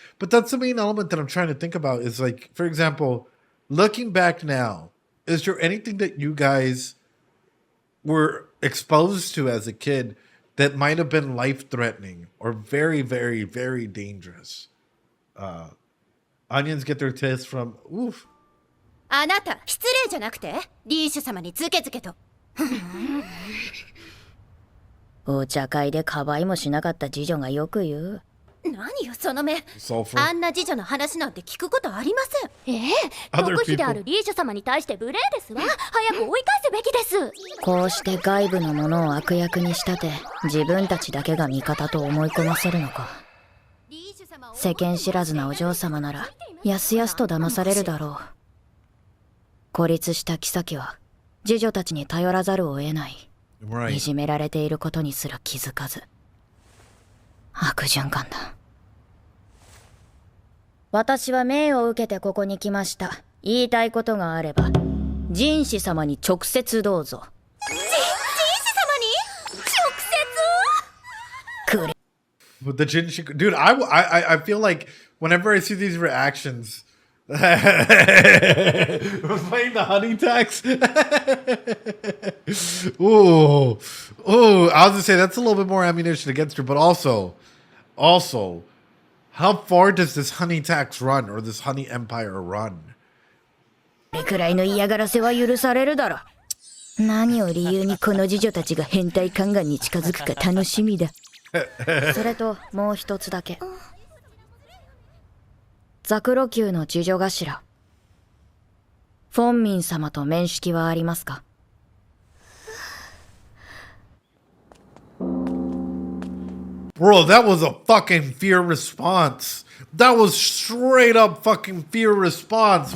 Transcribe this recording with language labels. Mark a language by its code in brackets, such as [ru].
[en] But that's the main element that I'm trying to think about. Is like, for example, looking back now, is there anything that you guys were exposed to as a kid that might have been life threatening or very, very, very dangerous? Onions get their taste from oof. [ja] あなた失礼じゃなくてリーシュ様にズケズケとお茶会でかばいもしなかった次女がよく言う。何よその目。あんな次女の話なんて聞くことありません。特秘であるリーシュ様に対して無礼ですわ。早く追い返すべきです。こうして外部のものを悪役に仕立て、自分たちだけが味方と思い込ませるのか。世間知らずなお嬢様ならやすやすと騙されるだろう。孤立した妃は次女たちに頼らざるを得ない。いじめられていることにすら気づかず。悪循環だ。私は命を受けてここに来ました。言いたいことがあれば人士様に直接どうぞ。人士様に直接くれ。 [en] With the Jinshi, dude, I feel like whenever I see these reactions, playing the honey tax. Ooh, I was gonna say that's a little bit more ammunition against her, but also, how far does this honey tax run or this honey empire run? [ja] これくらいの嫌がらせは許されるだろう。何を理由にこの次女たちが変態宦官に近づくか楽しみだ。それともう一つだけ。ザクロ級の次女頭フォンミン様と面識はありますか？ [en] Bro, that was a fucking fear response. That was straight up fucking fear response.